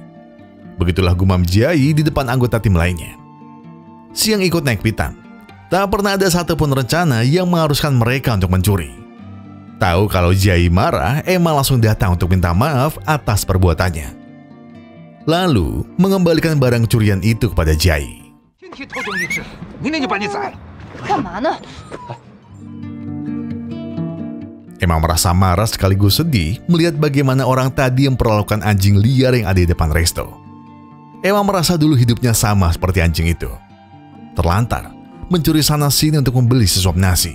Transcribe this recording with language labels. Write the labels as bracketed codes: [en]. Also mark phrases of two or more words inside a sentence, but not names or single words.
[id] Begitulah gumam Jai di depan anggota tim lainnya. Si yang ikut naik pitam, tak pernah ada satupun rencana yang mengharuskan mereka untuk mencuri. Tahu kalau Jai marah, Emma langsung datang untuk minta maaf atas perbuatannya. Lalu, mengembalikan barang curian itu kepada Jai. [zh] 今天偷东西吃，明天就把你宰了。干嘛呢？ [id] Emma merasa marah sekaligus sedih melihat bagaimana orang tadi memperlakukan anjing liar yang ada di depan resto. Emma merasa dulu hidupnya sama seperti anjing itu. Terlantar, mencuri sana-sini untuk membeli sesuap nasi.